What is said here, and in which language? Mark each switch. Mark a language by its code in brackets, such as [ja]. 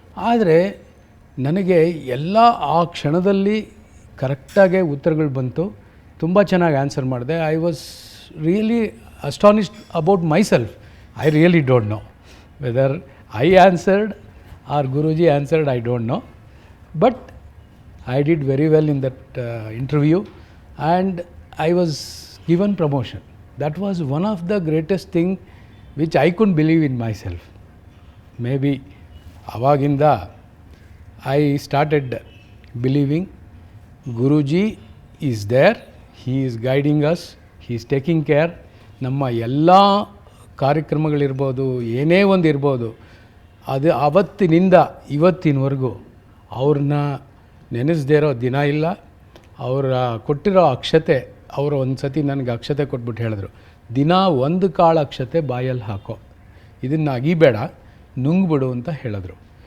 [kn] ಆದರೆ ನನಗೆ ಎಲ್ಲ ಆ ಕ್ಷಣದಲ್ಲಿ ಕರೆಕ್ಟಾಗೆ ಉತ್ತರಗಳು ಬಂತು. ತುಂಬ ಚೆನ್ನಾಗಿ ಆನ್ಸರ್ ಮಾಡಿದೆ. [en] I was really astonished about myself. I really don't know whether I answered or Guruji answered, I don't know. But I did very well in that interview, and I was given promotion. That was one of the greatest thing which I couldn't believe in myself. Maybe avaginda I started believing Guruji is there, he is guiding us, he is taking care. [kn] ನಮ್ಮ ಎಲ್ಲ ಕಾರ್ಯಕ್ರಮಗಳಿರ್ಬೋದು, ಏನೇ ಒಂದು ಇರ್ಬೋದು, ಅದು ಆವತ್ತಿನಿಂದ ಇವತ್ತಿನವರೆಗೂ ಅವ್ರನ್ನ ನೆನೆಸದೇ ಇರೋ ದಿನ ಇಲ್ಲ. ಅವರ ಕೊಟ್ಟಿರೋ ಅಕ್ಷತೆ, ಅವರು ಒಂದು ಸತಿ ನನಗೆ ಅಕ್ಷತೆ ಕೊಟ್ಬಿಟ್ಟು ಹೇಳಿದ್ರು, ದಿನ ಒಂದು ಕಾಳು ಅಕ್ಷತೆ ಬಾಯಲ್ಲಿ ಹಾಕೋ, ಇದನ್ನು ಅಗಿಬೇಡ, ನುಂಗ್ಬಿಡು ಅಂತ ಹೇಳಿದ್ರು.